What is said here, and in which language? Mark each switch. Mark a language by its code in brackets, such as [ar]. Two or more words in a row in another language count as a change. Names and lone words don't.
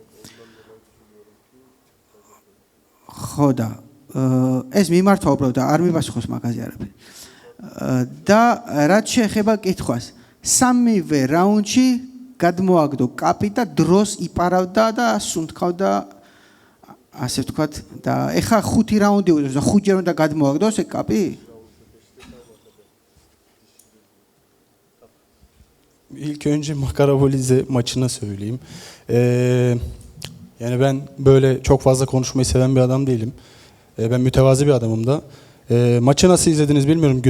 [ka] ხო და ეს მიმართვა უბრალოდ არ მიპასუხოს მაგაზე არაფერი და რაც შეეხება კითხვას სამივე რაუნდში გადმოაგდო კაპი და დროს იპარავდა და სუნთქავდა ასე ვთქვათ და ეხა 5 რაუნდი უძროს და 5 ჯერ უნდა გადმოაგდოს ეგ კაპი? [tr] İlk önce Makarabolidze maçına söyleyeyim. Yani ben böyle çok fazla konuşmayı seven bir adam değilim. Ben mütevazi bir adamım da. Maçı nasıl izlediniz bilmiyorum.